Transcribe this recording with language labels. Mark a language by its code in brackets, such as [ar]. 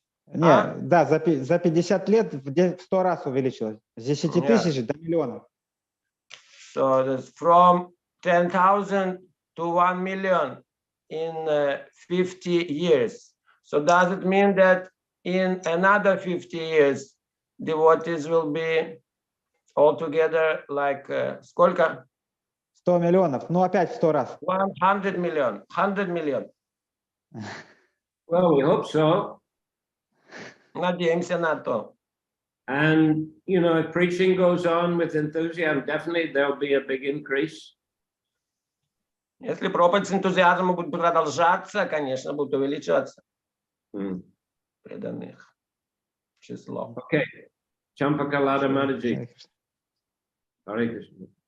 [ru] Нет, да, за 50 лет в 100 раз увеличилось. С 10 тысяч до миллиона. [en] So that's from 10,000 to 1 million in 50 years. So does it mean that in another 50 years, devotees will be altogether like [ru] сколько? 100 миллионов, ну опять в 100 раз. [en] 100 million, 100 million. Well, we hope so. [ru] Надеемся на то. [en] And, you know, if preaching goes on with enthusiasm, definitely there'll be a big increase. [ru] Если проповедь с энтузиазмом будет продолжаться, конечно, будет увеличиваться преданных число. [en] Okay. Champakalada Mataji. Hare Krishna.